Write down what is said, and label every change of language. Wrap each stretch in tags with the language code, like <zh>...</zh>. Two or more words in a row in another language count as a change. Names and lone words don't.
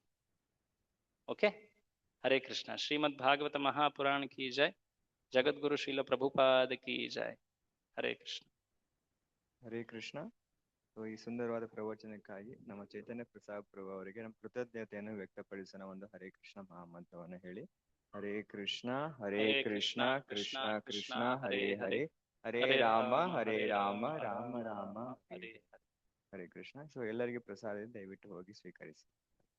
<hi>ओके, हरे कृष्ण. श्रीमद् भागवत महापुराण की जय. जगद्गुरु श्रील प्रभुपाद की जय. हरे कृष्ण.</hi> <kn>ಹರೇ ಕೃಷ್ಣ. ಈ ಸುಂದರವಾದ ಪ್ರವಚನಕ್ಕಾಗಿ ನಮ್ಮ ಚೈತನ್ಯ ಪ್ರಸಾದ್ ಪ್ರಭು ಅವರಿಗೆ ನಮ್ಮ ಕೃತಜ್ಞತೆಯನ್ನು ವ್ಯಕ್ತಪಡಿಸೋಣ. ಒಂದು ಹರೇ ಕೃಷ್ಣ ಮಹಾಮಂತ್ರವನ್ನು ಹೇಳಿ. ಹರೇ ಕೃಷ್ಣ ಹರೇ ಕೃಷ್ಣ ಕೃಷ್ಣ ಕೃಷ್ಣ ಹರೇ ಹರೇ, ಹರೇ ರಾಮ ರಾಮ ರಾಮ ಹರೇ ಹರೇ ಕೃಷ್ಣ. ಸೊ ಎಲ್ಲರಿಗೂ ಪ್ರಸಾದ ದಯವಿಟ್ಟು ಹೋಗಿ ಸ್ವೀಕರಿಸಿ.</kn>